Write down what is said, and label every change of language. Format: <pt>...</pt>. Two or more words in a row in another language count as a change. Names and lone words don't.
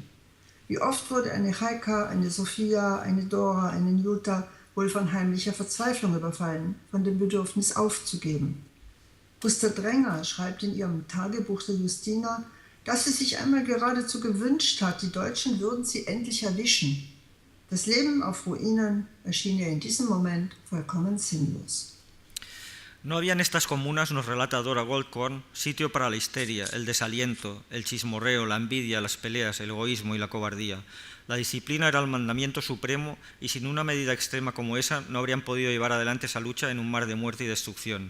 <de>Wie oft wurde eine Heika, eine Sophia, eine Dora, eine Jutta wohl von heimlicher Verzweiflung überfallen, von dem Bedürfnis aufzugeben. Gustav Dränger schreibt in ihrem Tagebuch der Justina, dass sie sich einmal geradezu gewünscht hat, die Deutschen würden sie endlich erwischen. Das Leben auf Ruinen erschien ihr in diesem Moment vollkommen sinnlos.</de> <es>No había en estas comunas, nos relata Dora Goldkorn, sitio para la histeria, el desaliento, el chismorreo, la envidia, las peleas, el egoísmo y la cobardía. La disciplina era el mandamiento supremo y sin una medida extrema como esa no habrían podido llevar adelante esa lucha en un mar de muerte y destrucción.</es>